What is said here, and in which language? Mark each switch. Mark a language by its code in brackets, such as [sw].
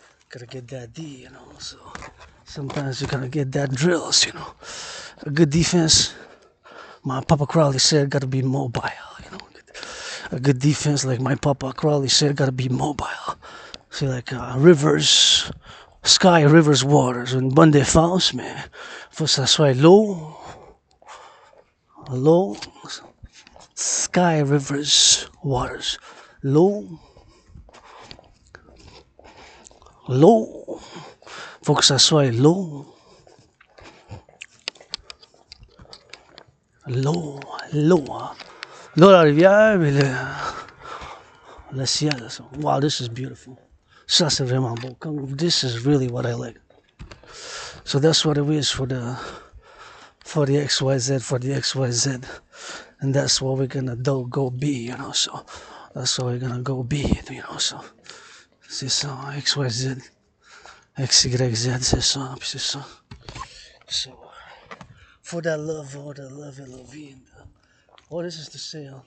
[en] Gotta get that D, you know. So sometimes you gotta get that drills, you know. A good defense, my Papa Crowley said, gotta be mobile, you know. A good defense, like my Papa Crowley said, gotta be mobile. See, like rivers, sky, rivers, waters. [fr] Une bonne défense, mais faut que ça soit l'eau, [en] sky, rivers, waters. [fr] L'eau, faut que ça soit l'eau, l'eau, hein. L'eau de la rivière et le ciel. [en] So, wow, this is beautiful. [fr] Ça, c'est vraiment beau. [en] This is really what I like. So that's what it is for the XYZ, for the XYZ. And that's what we're gonna go be, you know. So that's what we're gonna go be, you know. [fr] So c'est ça, XYZ, XYZ, c'est ça, puis c'est ça. [en] So for that love, all the love and love, and this is the sale.